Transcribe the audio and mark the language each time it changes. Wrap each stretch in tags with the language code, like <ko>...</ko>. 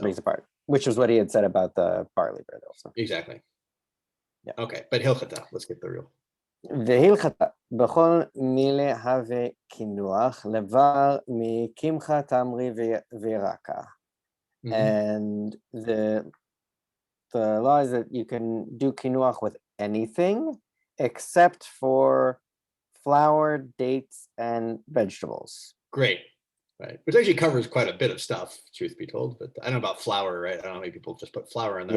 <en>breaks apart, which is what he had said about the barley bread also. Exactly. Yeah. Okay, but Hilchata, let's get the real.</en> <arc>והילכתה, בכל מילי הווה קינוח, לבר מקמחה תמרי וירקה.</arc> <en>And the law is that you can do kinuach with anything except for flour, dates, and vegetables. Great, right? Which actually covers quite a bit of stuff, truth be told. But I don't know about flour, right? I don't know, maybe people just put flour in there.</en>